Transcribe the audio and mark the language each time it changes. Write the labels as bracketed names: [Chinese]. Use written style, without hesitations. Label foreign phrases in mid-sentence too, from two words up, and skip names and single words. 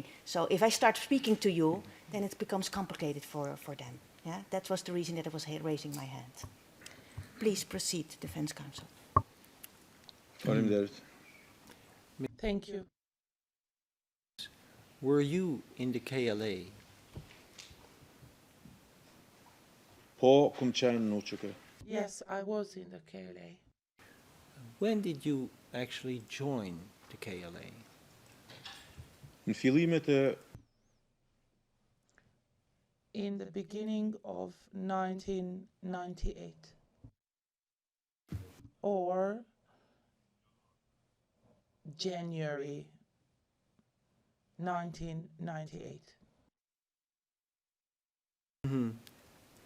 [English] So if I start speaking to you, then it becomes complicated for them. Yeah? That was the reason that I was raising my hand. Please proceed, Defense Counsel. [Albanian] faleminderit. [English] Thank you. Were you in the KLA? [Albanian] Po kum qenë në UÇK. [English] Yes, I was in the KLA. When did you actually join the KLA? [Albanian] Në fillimet e [English] In the beginning of 1998 or January 1998.